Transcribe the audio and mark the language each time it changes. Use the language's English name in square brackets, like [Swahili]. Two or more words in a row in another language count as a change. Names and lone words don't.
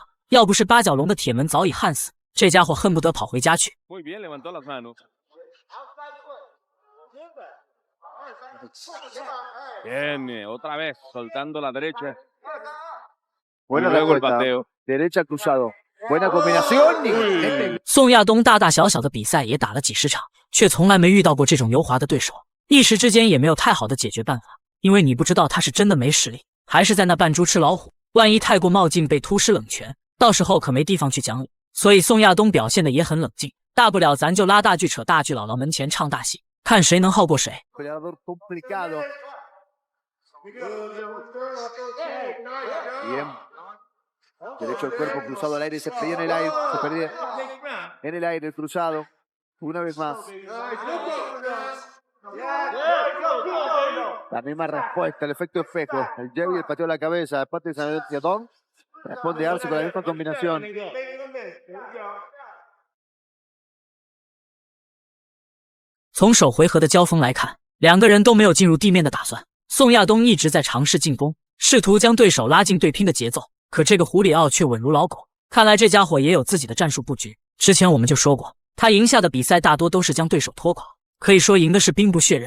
[Chinese] 要不是八角笼的铁门早已焊死，这家伙恨不得跑回家去。 [Spanish] Bien, otra vez soltando la derecha. Buena respuesta. Derecha cruzado. Buena combinación. Y... [Chinese] 宋亚东大大小小的比赛也打了几十场，却从来没遇到过这种油滑的对手，一时之间也没有太好的解决办法，因为你不知道他是真的没实力，还是在那扮猪吃老虎。万一太过冒进被突施冷拳，到时候可没地方去讲理。所以宋亚东表现的也很冷静，大不了咱就拉大锯扯大锯，姥姥门前唱大戏，看谁能耗过谁。 [Spanish] Bien. Derecho al cuerpo cruzado al aire, se perdía en el aire, se perdía en el aire, el cruzado. Una vez más. La misma respuesta, el efecto espejo. El jab y el pateo a la cabeza de parte de Sanadón. Responde Arce con la misma combinación. [Chinese] 从首回合的交锋来看，两个人都没有进入地面的打算。宋亚东一直在尝试进攻，试图将对手拉进对拼的节奏，可这个胡里奥却稳如老狗。看来这家伙也有自己的战术布局。之前我们就说过，他赢下的比赛大多都是将对手拖垮，可以说赢的是兵不血刃。